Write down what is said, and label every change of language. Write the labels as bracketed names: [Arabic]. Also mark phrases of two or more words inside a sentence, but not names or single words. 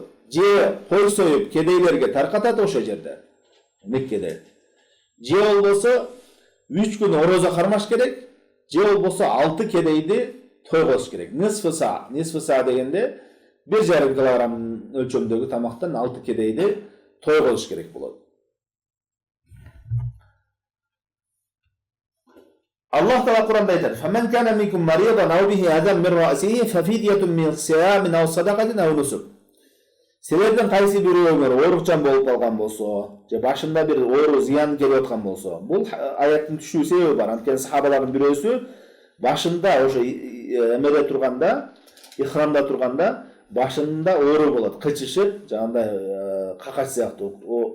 [Kyrgyz] Же кой союп кедейлерге таркатат ошол жерде, Меккеде. Же болбосо 3 күн орозо кармаш керек, же болбосо 6 кедейди той кылыш керек. Нисфы са дегенде 1,5 килограмм өлчөмдөгү тамактан 6 кедейди той кылыш керек болот. Аллах Таала Куранда айтар: [Arabic] "فمن كان منكم مريضا أو به أذى من رأسه ففدية من صيام أو صدقة أو نسك." [Kyrgyz] Силерден кайсы бирөөңөр оорукчан болуп калган болсо, же башында бир оору зыян келип аткан болсо, бул аяттын түшүү себеби бар. Анткени сахабалардын бирөөсү башында ошо эмеде турганда, ихрамда турганда башында оору болот, кычышып, жагандай какач сыяктуу.